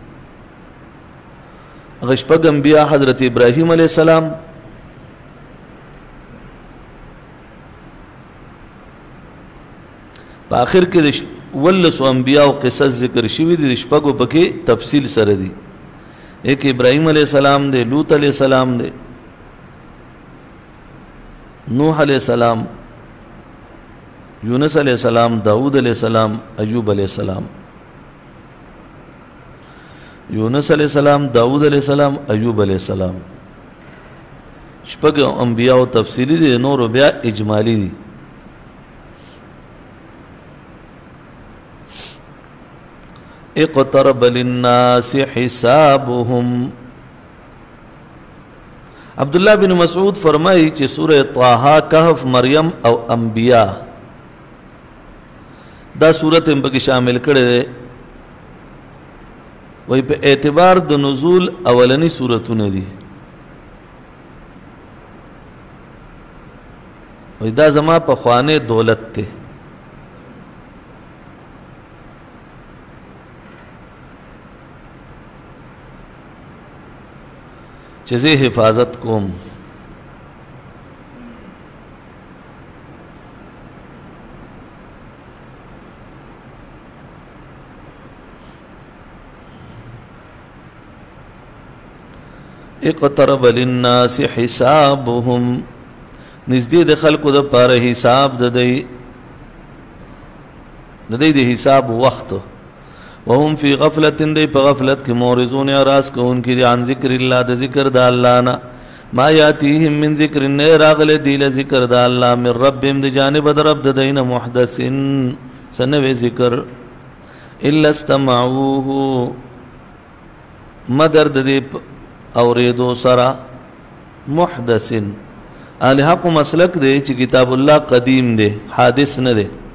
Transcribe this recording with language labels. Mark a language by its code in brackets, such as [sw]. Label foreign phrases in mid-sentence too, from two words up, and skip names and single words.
[ps] هغه شپږ انبیاء حضرت ابراهیم [ar] علیه السلام، [ps] په آخر کې د ولس انبیاء قصص ذکر شوي دي، شپږو پکې تفصیل سره دي. [ur] ایک ابراهیم علیه السلام دے، لوط علیه السلام دے، نوح علیہ السلام، یونس علیہ السلام، داود علیہ السلام، ایوب علیہ السلام. یونس علیہ السلام، داود علیہ السلام، ایوب علیہ السلام. [ps] شپږ انبیاء تفصیلی دي، نور بیا اجمالی دي. [ar] اقترب للناس حسابهم. [ps] عبداللہ بن مسعود فرمائی چې سورہ طه، کہف، مریم او انبیاء دا سورت هم پکې شامل کړي دي. وای په اعتبار د نزول اولنی سورتونه دي. وای دا زما په خوانه دولت ته چې زه حفاظت کوم. [ar] اقترب للناس حسابهم، [ps] نزدې د خلکو د پاره حساب د دی د حساب وخت. [ar] وهم فی غفلت، [ps] دی په غفلت کې مورزون اراز کوونکي دي، [ar] عن ذکر الله، [ps] د ذکر د الله نه. [ar] ما یاتیهم من ذکر، [ps] نه راغله دی له ذکر د الله، [ar] من ربهم، [ps] د جانب د رب د دین، محدثن سنوي ذکر، [ar] الا استمعوه، [ps] مگر د دې اوریدو سره، محدثن اهل حق مسلک دی چې کتاب الله قدیم دی، حادث نه دی.